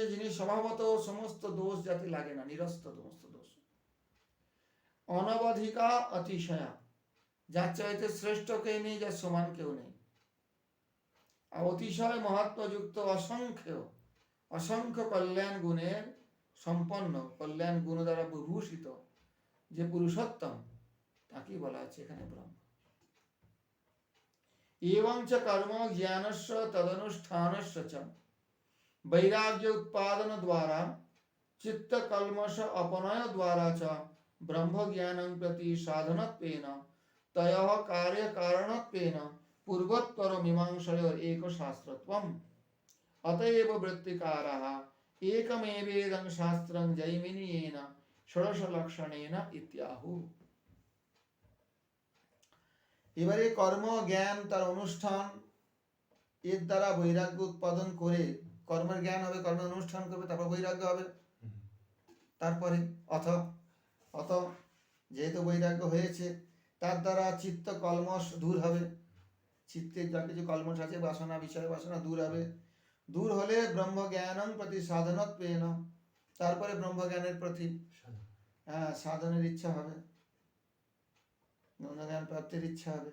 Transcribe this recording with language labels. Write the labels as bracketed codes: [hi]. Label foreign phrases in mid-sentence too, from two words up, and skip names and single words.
[bn] যিনি স্বভাবত সমস্ত দোষ যাতে লাগে না, নিরস্ত সমস্ত দোষ, অনবধিকা অতিশয়া, যার চাইতে শ্রেষ্ঠ কেউ নেই, যার সমান কেউ নেই, আর অতিশয় মহাত্মযুক্ত অসংখ্য কল্যাণ গুণের সম্পন্ন, কল্যাণ গুণ দ্বারা বিভূষিত যে পুরুষোত্তম, তাকেই বলা হচ্ছে এখানে ব্রহ্ম। [sa] एवं च कर्म ज्ञानस्य तदनुष्ठानस्य च वैराग्य उत्पादन द्वारा चित्त कल्मष अपनय द्वारा च ब्रह्म ज्ञानं प्रति साधनत्वेन तयः कार्य कारणत्वेन पूर्वोत्तर मीमांसयोर एक शास्त्रत्वम् अतएव वृत्तिकाराः एकमेवेदं शास्त्रं जैमिनियेन षोडश लक्षणेन इत्याहु। [bn] এবারে কর্ম জ্ঞান তার অনুষ্ঠান, এর দ্বারা বৈরাগ্য উৎপাদন করে, কর্মের জ্ঞান হবে, কর্মের অনুষ্ঠান করবে, তারপর বৈরাগ্য হবে। তারপরে অত যেহেতু বৈরাগ্য হয়েছে, তার দ্বারা চিত্ত কলমশ দূর হবে, চিত্তের যা কিছু কলমশ আছে, বাসনা, বিষয় বাসনা দূর হবে, দূর হলে [sa] ব্রহ্ম জ্ঞানং প্রতি সাধনত্বেন, [bn] তারপরে ব্রহ্ম জ্ঞানের প্রতি সাধনের ইচ্ছা হবে, ব্রহ্মজ্ঞান প্রাপ্তির ইচ্ছা হবে।